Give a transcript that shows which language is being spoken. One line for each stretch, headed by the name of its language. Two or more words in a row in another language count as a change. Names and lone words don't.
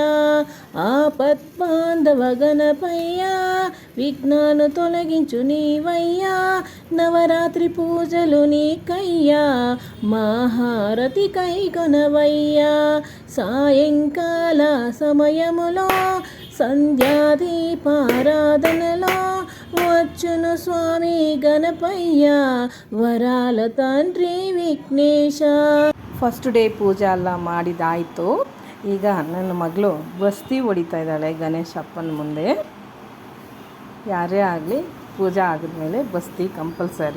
Telugu: ఆపద్బాంధవ గణపయ్యా, విఘ్నాలు తొలగించు నీవయ్యా, నవరాత్రి పూజలు నీకయ్యా, మహారతి కైగొనవయ్యా. సాయంకాల సమయములో సంధ్యాదీపారాధనలో వచ్చును స్వామి గణపయ్య వరాల తండ్రి విఘ్నేశ.
English: first day
Kannada: ಪೂಜೆ ಎಲ್ಲ ಮಾಡಿದಾಯಿತು. ಈಗ ನನ್ನ ಮಗಳು ಬಸ್ತಿ ಹೊಡಿತಾ ಇದ್ದಾಳೆ ಗಣೇಶಪ್ಪನ ಮುಂದೆ. ಯಾರೇ ಆಗಲಿ ಪೂಜೆ ಆಗಿದ್ಮೇಲೆ ಬಸ್ತಿ ಕಂಪಲ್ಸರಿ.